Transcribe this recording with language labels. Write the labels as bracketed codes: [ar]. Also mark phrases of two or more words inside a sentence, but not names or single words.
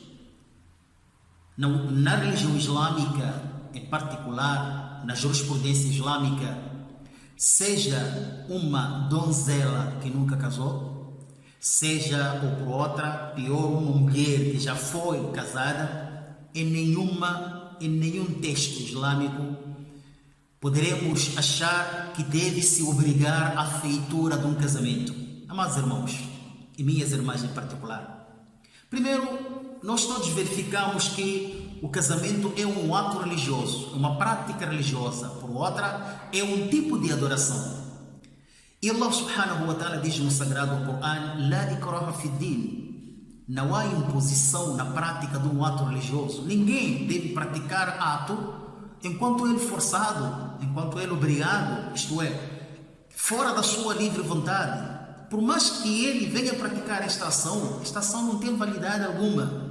[pt] Na religião islâmica, em particular, na jurisprudência islâmica, seja uma donzela que nunca casou, seja ou por outra, pior, uma mulher que já foi casada, em nenhum texto islâmico poderemos achar que deve-se obrigar à feitura de um casamento. Amados irmãos, e minhas irmãs em particular, primeiro, nós todos verificamos que o casamento é um ato religioso, uma prática religiosa, por outra, é um tipo de adoração. E [ar] الله سبحانه وتعالى [pt] diz no Sagrado Corão: [ar] لا إكراه في دين. [pt] Não há imposição na prática de um ato religioso. Ninguém deve praticar ato enquanto ele forçado, enquanto ele obrigado, isto é, fora da sua livre vontade. Por mais que ele venha praticar esta ação não tem validade alguma.